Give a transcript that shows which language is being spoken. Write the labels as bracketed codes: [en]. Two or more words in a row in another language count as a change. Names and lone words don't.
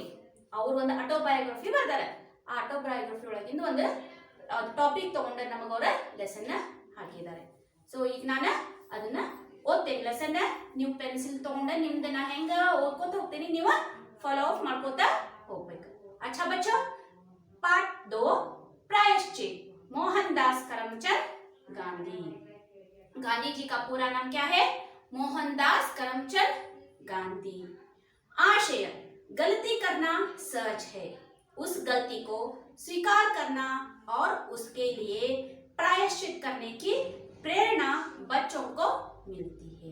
[kn] ಅವ್ರು ಒಂದು ಆಟೋಬಯೋಗ್ರಫಿ ಬರ್ದಾರೆ. ಆ ಆಟೋಬಯೋಗ್ರಫಿ ಒಳಗಿಂದ ಒಂದು ಟಾಪಿಕ್ ತಗೊಂಡ ನಮಗೆ ಅವರ ಲೆಸನ್ ಹಾಕಿದ್ದಾರೆ. ಸೊ ಈಗ ನಾನು ಅದನ್ನ ಓದ್ತೇನೆ ಲೆಸನ್. ನೀವು ಪೆನ್ಸಿಲ್ ತಗೊಂಡ ನಿಮ್ದು ನಾ ಹೆಂಗ ಓದ್ಕೋತ ಹೋಗ್ತೇನೆ, ನೀವು [en] follow up [kn] ಮಾಡ್ಕೋತ ಹೋಗ್ಬೇಕು. [hi] अच्छा बच्चों, पार्ट 2 प्रायश्चित। मोहनदास करमचंद गांधी। गांधी जी का पूरा नाम क्या है? मोहनदास करमचंद गांधी। आशय: गलती करना सहज है, उस गलती को स्वीकार करना और उसके लिए प्रायश्चित करने की प्रेरणा बच्चों को मिलती है।